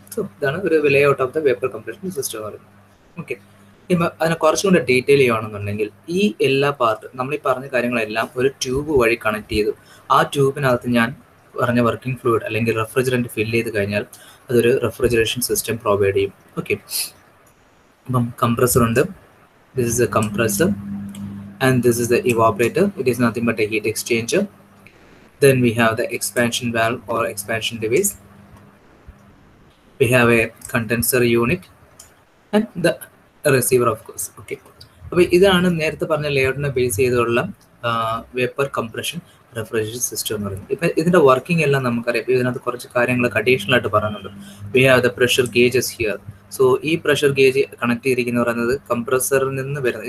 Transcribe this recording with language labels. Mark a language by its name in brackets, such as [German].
[Malayalam] So ഇതാണ് ഒരു [English] layout of the vapour compression system [Malayalam] എന്ന് പറയുന്നത്. ഓക്കെ, ഇപ്പം അതിനെ കുറച്ചും കൂടെ ഡീറ്റെയിൽ ചെയ്യുകയാണെന്നുണ്ടെങ്കിൽ ഈ എല്ലാ നമ്മൾ ഈ പറഞ്ഞ കാര്യങ്ങളെല്ലാം ഒരു ട്യൂബ് വഴി കണക്ട് ചെയ്തു. ആ ട്യൂബിനകത്ത് ഞാൻ പറഞ്ഞ വർക്കിംഗ് ഫ്ലൂയിഡ് അല്ലെങ്കിൽ റെഫ്രിജറൻറ്റ് ഫില്ല് ചെയ്ത് കഴിഞ്ഞാൽ അതൊരു റെഫ്രിജറേഷൻ സിസ്റ്റം പ്രൊവൈഡ് ചെയ്യും. ഓക്കെ, അപ്പം കംപ്രസർ ഉണ്ട്. [English] This is a compressor and this is the evaporator. It is nothing but a heat exchanger. Then we have the expansion valve or expansion device. We have a condenser unit and the receiver of course. [Malayalam] Okay, അപ്പോൾ ഇതാണ് നേരത്തെ പറഞ്ഞ ലേഔട്ടിനെ base ചെയ്തുള്ള vapour compression refrigeration system എന്ന് പറയുന്നത്. ഇപ്പം ഇതിൻ്റെ working എല്ലാം നമുക്കറിയാം. ഇതിനകത്ത് കുറച്ച് കാര്യങ്ങളൊക്കെ അഡീഷണൽ ആയിട്ട് പറയുന്നുണ്ട്. [English] We have the pressure gauges here. [Malayalam] So ഈ പ്രഷർ ഗേജ് കണക്ട് ചെയ്തിരിക്കുന്ന പറയുന്നത് കംപ്രസറിൽ നിന്ന് വരുന്നത്.